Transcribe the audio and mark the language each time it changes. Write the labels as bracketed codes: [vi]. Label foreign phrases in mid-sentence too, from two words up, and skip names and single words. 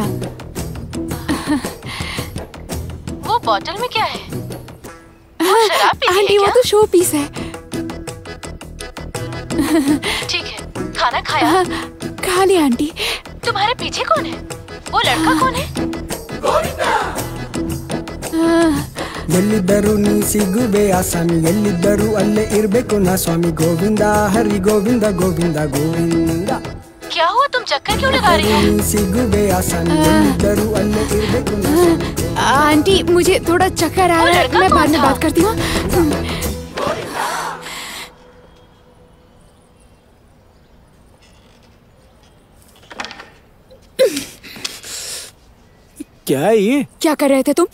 [hi] वो बॉटल में क्या है? शराब पी रही आंटी है वो क्या? तो [en] show piece [hi] है। ठीक है, खाना खाया? हाँ, खा लिया आंटी। तुम्हारे पीछे कौन है? वो लड़का कौन है? [kn] ಎಲ್ಲಿದ್ದರೂ ನೀ ಸಿಗುವೆ ಆಸಾಮಿ, ಎಲ್ಲಿದ್ದರೂ ಅಲ್ಲೇ ಇರ್ಬೇಕು ನಾ ಸ್ವಾಮಿ. ಗೋವಿಂದ ಹರಿ ಗೋವಿಂದ ಗೋವಿಂದ ಗೋವಿಂದ. [hi] क्या हुआ, तुम चक्कर क्यों लगा रही हो? [kn] ನೀ ಸಿಗುವೆ ಆಸಾಮಿ, ಎಲ್ಲಿದ್ದರೂ ಅಲ್ಲೇ ಇರ್ಬೇಕು ನಾ ಸ್ವಾಮಿ. [hi] आंटी मुझे थोड़ा चक्कर आ रहा है, मैं बाद में बात करती हूँ। क्या है ये? क्या कर रहे थे तुम?